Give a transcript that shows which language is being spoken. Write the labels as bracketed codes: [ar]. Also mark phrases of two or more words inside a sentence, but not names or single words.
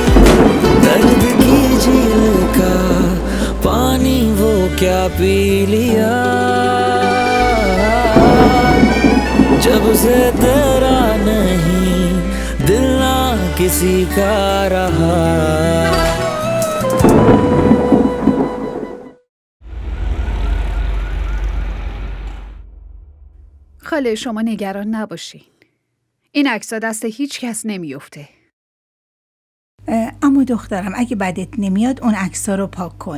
[hi] दर्द की झील का पानी वो क्या पी लिया, जब से तेरा नहीं दिल ना किसी का रहा। [fa] خاله شما نگران نباشین. این عکس‌ها دست هیچ کس نمیفته. اما دخترم اگه بدت نمیاد اون عکس‌ها رو پاک کن.